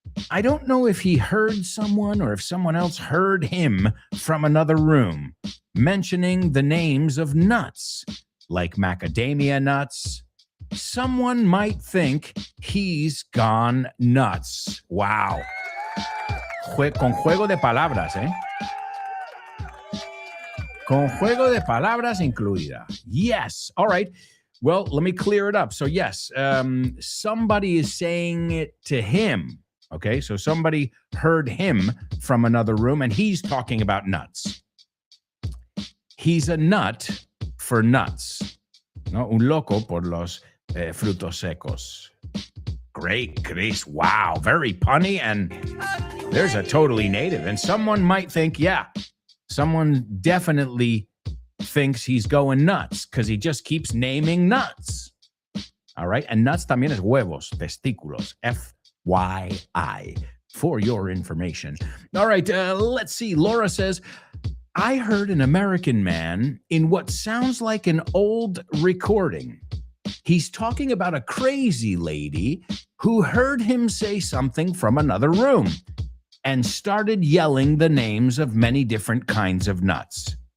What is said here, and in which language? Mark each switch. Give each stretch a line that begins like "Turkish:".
English: I don't know if he heard someone or if someone else heard him from another room mentioning the names of nuts, like macadamia nuts. Someone might think he's gone nuts. Wow.
Spanish: Con juego de palabras, ¿eh? Con juego de palabras incluida.
English: Yes. All right. Well, let me clear it up. So, yes, somebody is saying it to him. Okay, so somebody heard him from another room, and he's talking about nuts. He's a nut for nuts.
Spanish: ¿No? Un loco por los frutos secos.
English: Great, Chris. Wow, very punny, and there's a totally native. And someone might think, yeah, someone definitely thinks he's going nuts because he just keeps naming nuts. All right, and nuts
Spanish: también es huevos, testículos,
English: FYI, for your information. All right, let's see. Laura says, I heard an American man in what sounds like an old recording. He's talking about a crazy lady who heard him say something from another room and started yelling the names of many different kinds of nuts.